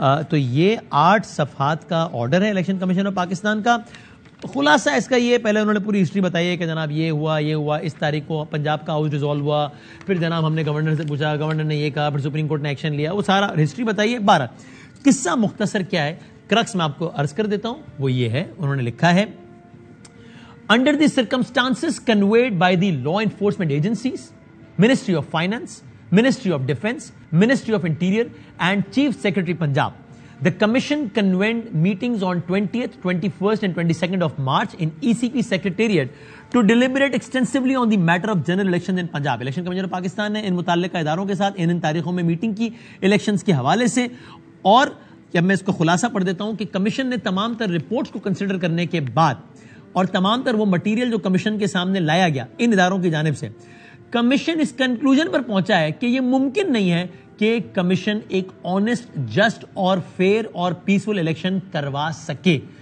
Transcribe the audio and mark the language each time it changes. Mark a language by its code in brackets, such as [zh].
[ur] تو یہ 8 صفحات کا آرڈر ہے الیکشن کمیشن آف پاکستان کا. خلاصہ اس کا یہ, پہلے انہوں نے پوری ہسٹری بتائی ہے کہ جناب یہ ہوا اس تاریخ کو پنجاب کا ہاؤس ڈیزالو ہوا, پھر جناب ہم نے گورنر سے پوچھا, گورنر نے یہ کہا, پھر سپریم کورٹ نے ایکشن لیا, وہ سارا ہسٹری بتائی ہے. 12 قصہ مختصر کیا ہے, کرکس میں آپ کو عرض کر دیتا ہوں. وہ یہ ہے, انہوں نے لکھا ہے [en] Under the circumstances conveyed by the law enforcement agencies, Ministry of Finance, Ministry of Defense, Ministry of Interior and Chief Secretary Punjab, the Commission convened meetings on 20th, 21st and 22nd of March in ECP Secretariat to deliberate extensively on the matter of general elections in Punjab. [ur] Election Commission of Pakistan نے ان متعلقہ اداروں کے ساتھ ان تاریخوں میں meeting کی elections کے حوالے سے. اور جب میں اس کو خلاصہ پڑھ دیتا ہوں کہ کمیشن نے تمام تر رپورٹس کو کنسیڈر کرنے کے بعد اور تمام تر وہ مٹیریل جو کمیشن کے سامنے لایا گیا ان اداروں کی جانب سے, کمیشن اس کنکلوژن پر پہنچا ہے کہ یہ ممکن نہیں ہے کہ کمیشن ایک آنیسٹ, جسٹ اور فیئر اور پیسفل الیکشن کروا سکے.